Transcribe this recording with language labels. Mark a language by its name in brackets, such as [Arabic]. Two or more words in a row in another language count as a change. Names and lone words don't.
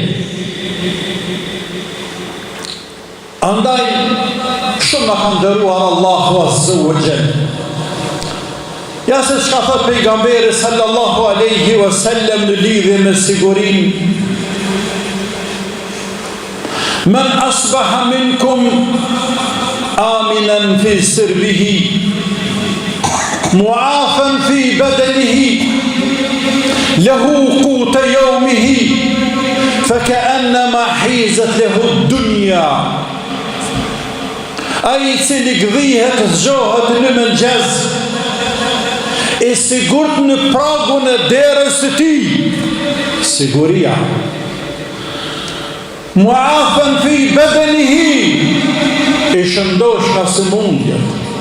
[Albanian] Andaj, shumë na ka nderuar Allahu [Arabic] عز وجل. [Albanian] Ja se çka thot pejgamberi [Arabic] صلى الله عليه وسلم [Albanian] në lidhje me sigurin. [Arabic] من أصبح منكم آمنا في سربه معافى في بدنه له قوت يومه, فكأنما حيزت له الدنيا. [Albanian] Ai cili gdhihet, zgjohet në mëngjes, e sigurt në pragun e derës së tij, siguria. [Arabic] معافى في بدنه, [Albanian] e shëndosh nga sëmundjet.